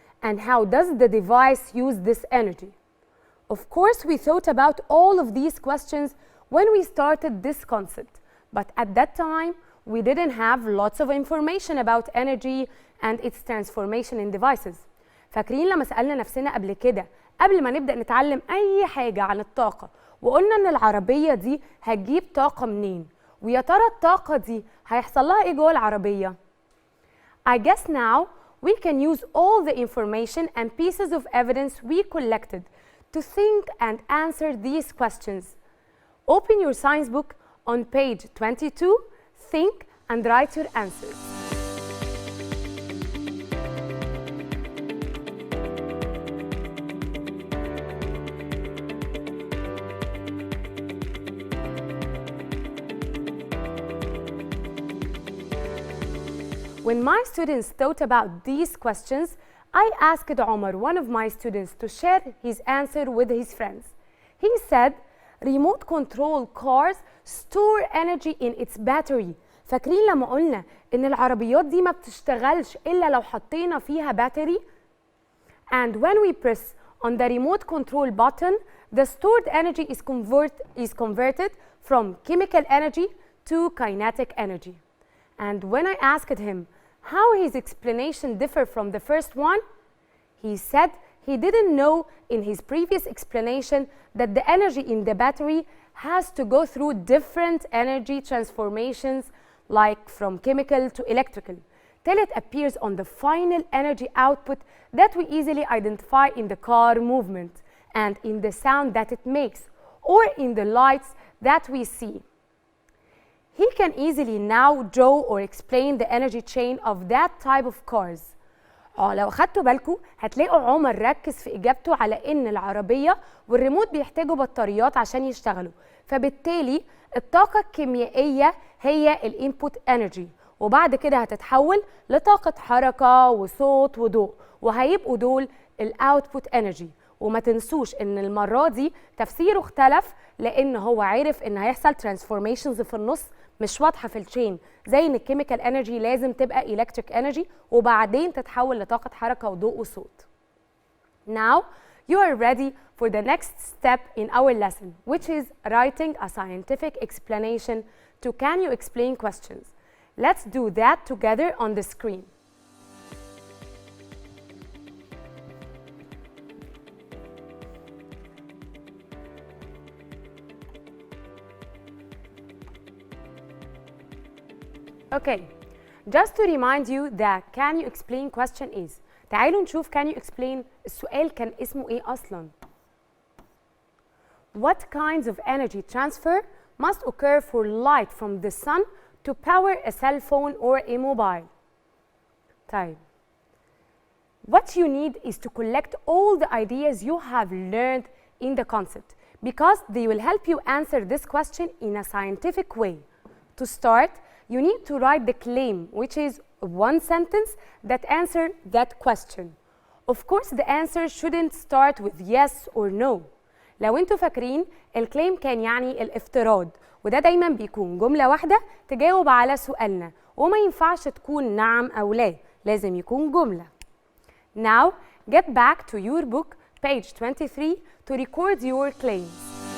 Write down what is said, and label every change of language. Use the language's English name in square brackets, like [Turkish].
[English] And how does the device use this energy? Of course, we thought about all of these questions when we started this concept, but at that time, we didn't have lots of information about energy and its transformation in devices. [Arabic] فاكرين لما سألنا نفسنا قبل كده قبل ما نبدأ نتعلم أي حاجة عن الطاقة وقلنا إن العربية دي هتجيب طاقة منين؟ ويا ترى الطاقة دي هيحصل لها إيه جوه العربية؟ [English] I guess now we can use all the information and pieces of evidence we collected to think and answer these questions. Open your science book on page 22, think and write your answers. When my students thought about these questions, I asked Omar, one of my students, to share his answer with his friends. He said, remote control cars store energy in its battery. [Arabic] فاكرين لما قلنا إن العربيات دي ما بتشتغلش إلا لو حطينا فيها battery? [English] And when we press on the remote control button, the stored energy is converted from chemical energy to kinetic energy. And when I asked him how his explanation differed from the first one, he said he didn't know in his previous explanation that the energy in the battery has to go through different energy transformations, like from chemical to electrical, till it appears on the final energy output that we easily identify in the car movement and in the sound that it makes, or in the lights that we see. He can easily now draw or explain the energy chain of that type of cars. [Arabic] لو أخدتوا بالكم هتلاقوا عمر ركز في إجابته على إن العربية والريموت بيحتاجوا بطاريات عشان يشتغلوا، فبالتالي الطاقة الكيميائية هي الانبوت انرجي، وبعد كده هتتحول لطاقة حركة وصوت وضوء، وهيبقوا دول الاوتبوت انرجي. وما تنسوش ان المرة دي تفسيره اختلف لان هو عرف ان هيحصل ترانسفورميشنز في النص مش واضحة في التشين، زي ان الكيميكال انرجي لازم تبقى الكتريك انرجي وبعدين تتحول لطاقة حركة وضوء وصوت. [English] Now you are ready for the next step in our lesson, which is writing a scientific explanation to can you explain questions. Let's do that together on the screen. Okay, just to remind you that can you explain question is. [Arabic] تعالوا نشوف [English] can you explain [Arabic] السؤال كان اسمه ايه اصلا. [English] What kinds of energy transfer must occur for light from the sun to power a cell phone or a mobile? [Arabic] طيب. [English] What you need is to collect all the ideas you have learned in the concept because they will help you answer this question in a scientific way. To start, you need to write the claim, which is one sentence that answers that question. Of course, the answer shouldn't start with yes or no. [Arabic] لو انتوا فاكرين الكليم كان يعني الافتراض، وده دايما بيكون جملة واحدة تجاوب على سؤالنا، وما ينفعش تكون نعم أو لا، لازم يكون جملة. [English] Now, get back to your book, page 23, to record your claims.